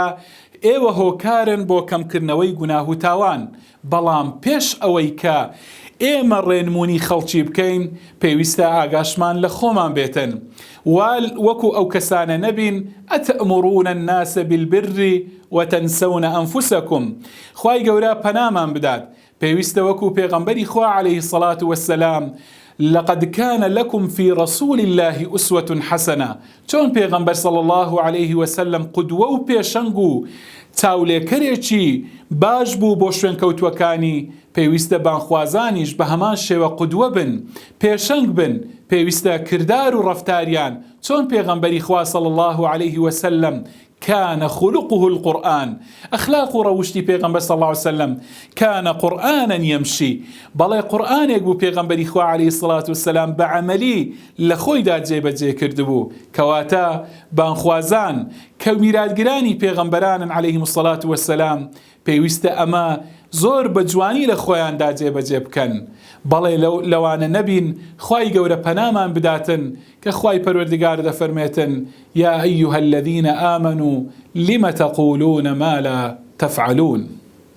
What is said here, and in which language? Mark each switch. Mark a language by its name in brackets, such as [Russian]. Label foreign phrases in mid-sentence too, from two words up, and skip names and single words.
[Central Kurdish] ئێوە هۆکارن بۆ کەمکردنەوەی گوناه و تاوان، بەڵام پێش ئەوەی کە ئێمە ڕێنمونی خەڵکی بکەین، پێویستە ئاگاشمان لە خۆمان بێتن. وەکو ئەو کەسانە نەبین [Arabic] ئەتەئمڕون الناس بالبر وتەنسەون ئەنفوسەکم. [Central Kurdish] خوای گەورە پەنامان بدات. پێویستە وەکو پێغەمبەری خوا [Arabic] عەلەیهی الصەلاة وەسسەلام لقد كان لكم في رسول الله أسوة حسنة. [Central Kurdish] چۆن پێغەمبەر [Arabic] صلى الله عليه وسلم [Central Kurdish] قدوە و پێشەنگ و چاولێکەرێکی باش بوو بۆ شوێنکەوتوەکانی. پێویستە بانگخوازانیش بە هەمان شێوە قدوە بن، پێشەنگ بن. پێویستە کردار و ڕەفتاریان چۆن پێغەمبەری خوا [Arabic] صلى الله عليه وسلم كان خلقه القرآن. أخلاق [Central Kurdish] روشتي پیغمبر [Arabic] صلى الله عليه وسلم كان قرآنا يمشي. [Central Kurdish] بەڵێ قورآنێک بوو پێغەمبەری خوا [Arabic] عليه الصلاة والسلام [Central Kurdish] بەعەمەلی لە خۆیدا جێبەجێ کردبوو. کەواتە بانگخوازان کە میراتگرانی پێغەمبەرانن [Arabic] عليهم الصلاة والسلام، [Central Kurdish] پێویستە ئەمە زۆر بە جوانی لە خۆیاندا جێبەجێ بکەن. بەڵێ لەوانە نەبین، خوای گەورە پەنامان بداتن کە خوای پەروەردگار دەفەرمێتن [Arabic] یا ئەیها الذین آمنوا لم تقولون ما لا تفعلون.